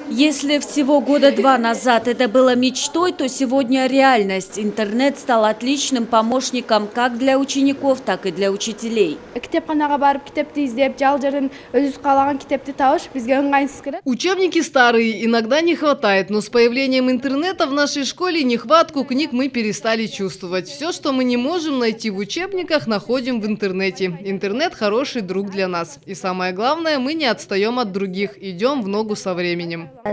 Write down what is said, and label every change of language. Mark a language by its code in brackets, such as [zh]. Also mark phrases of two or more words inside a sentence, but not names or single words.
[ru] Если всего года два назад это было мечтой, то сегодня реальность. Интернет стал отличным помощником как для учеников, так и для учителей. [ky] Китепканага барып китепти издеп, жал жерден өзүбүз каалаган китепти табыш бизге ыңгайсыз келет. [ru] Учебники старые, иногда не хватает, но с появлением интернета в нашей школе нехватку книг мы перестали чувствовать. Все, что мы не можем найти в учебниках, находим в интернете. Интернет – хороший друг для нас. И самое главное, мы не отстаем от других, идем в ногу со временем.